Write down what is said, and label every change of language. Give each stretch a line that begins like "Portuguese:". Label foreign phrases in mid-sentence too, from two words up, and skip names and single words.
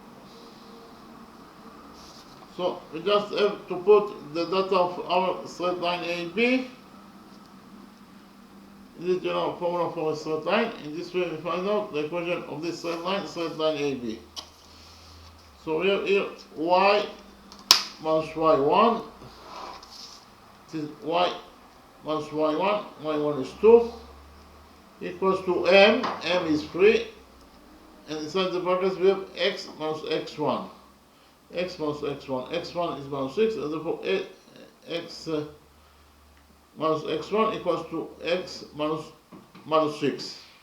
English: So we just have to put the data of our straight line AB in the general formula for a straight line. In this way we find out the equation of this straight line AB. So we have here y minus y1. This is y minus y1, y1 is 2, equals to m is 3, and inside the brackets we have x minus x1. X minus x1. x1 is minus 6, and therefore x minus x1 equals to x minus 6.